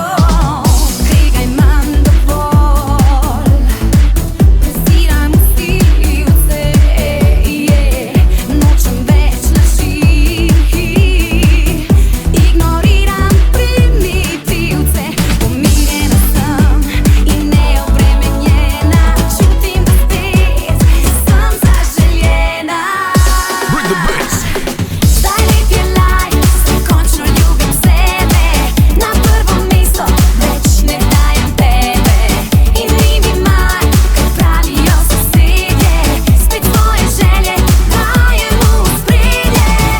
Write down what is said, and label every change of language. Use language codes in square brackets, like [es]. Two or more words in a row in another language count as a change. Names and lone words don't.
[sl] Tega imam dovolj, preziram vsilivce, nočem več laži, ignoriram primitivce. Pomirjena sem in neobremenjena, čutim, da spet sem zaželjena. [en] Bring the bass. [sl] Zdaj lep je lajk, zdaj končno ljubim sebe, na prvo mesto več ne dajem tebe. In ni mi mar, kaj pravijo sosedje, spet svoje želje dajem v ospredje.